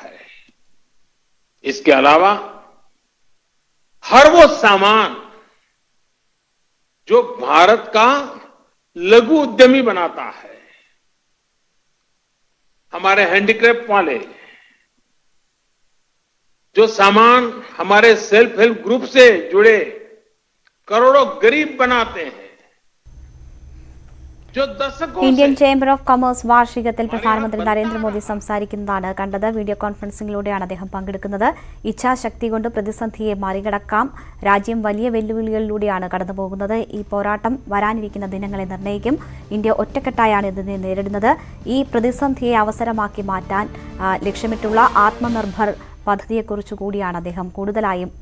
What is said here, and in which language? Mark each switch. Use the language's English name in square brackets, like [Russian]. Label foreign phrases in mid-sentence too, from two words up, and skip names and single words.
[Hindi] इसके अलावा हर वो सामान जो भारत का लघु उद्यमी बनाता है, हमारे हैंडीक्राफ्ट वाले जो सामान हमारे सेल्फ हेल्प ग्रुप से जुड़े करोड़ों गरीब बनाते हैं, जो दशकों [Malayalam] ഇന്ത്യൻ [Hindi] से [Malayalam] ചേംബർ ഓഫ് കൊമേഴ്സ് വാർഷികത്തിൽ പ്രധാനമന്ത്രി നരേന്ദ്രമോദി സംസാരിക്കുന്നതാണ് കണ്ടത്. വീഡിയോ കോൺഫറൻസിംഗിലൂടെയാണ് അദ്ദേഹം പങ്കെടുക്കുന്നത്. ഇച്ഛാശക്തി കൊണ്ട് പ്രതിസന്ധിയെ മറികടക്കാം. രാജ്യം വലിയ വെല്ലുവിളികളിലൂടെയാണ് കടന്നുപോകുന്നത്. ഈ പോരാട്ടം വരാനിരിക്കുന്ന ദിനങ്ങളെ നിർണ്ണയിക്കും. ഇന്ത്യ ഒറ്റക്കെട്ടായാണ് ഇതിനെ നേരിടുന്നത്. ഈ പ്രതിസന്ധിയെ അവസരമാക്കി മാറ്റാൻ ലക്ഷ്യമിട്ടുള്ള ആത്മനിർഭർ പദ്ധതിയെക്കുറിച്ച് കൂടിയാണ് അദ്ദേഹം കൂടുതലായും